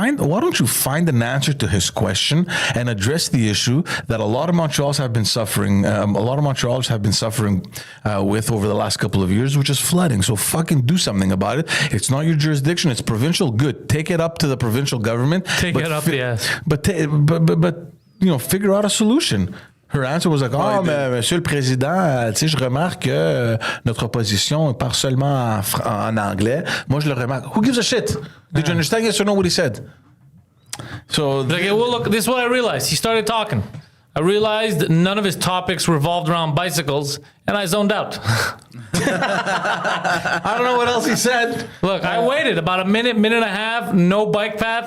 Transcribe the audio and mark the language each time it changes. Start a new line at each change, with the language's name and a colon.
English: Why don't you find an answer to his question and address the issue that a lot of Montrealers have been suffering. With over the last couple of years, which is flooding. So fucking do something about it. It's not your jurisdiction. It's provincial. Good. Take it up to the provincial government. But figure out a solution. Her answer was like,
French: Monsieur le Président, je remarque que notre opposition parle seulement en anglais. Moi, je le remarque.
English: Who gives a shit? Did you understand? Yes or no what he said? So, look, this is what I realized. He started talking. I realized none of his topics revolved around bicycles, and I zoned out. I don't know what else he said. Look, I waited about a minute and a half, no bike path.